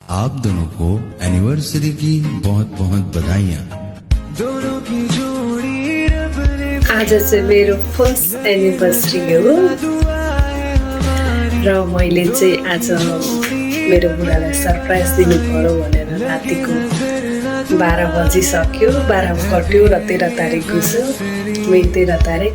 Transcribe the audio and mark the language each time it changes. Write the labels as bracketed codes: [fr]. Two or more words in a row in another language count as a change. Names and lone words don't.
[hi] आप दोनों को एनिवर्सरी की बहुत बहुत बधाइयाँ। [ne] आज चाहिँ मेरो [en] first anniversary [ne] हो र मैले चाहिँ आज मेरो बुढालाई सरप्राइज दिनु पर्यो भनेर रातिको 12 बजिसक्यो, 12 कट्यो र 13 तारिक गयो, मे 13 तारिक।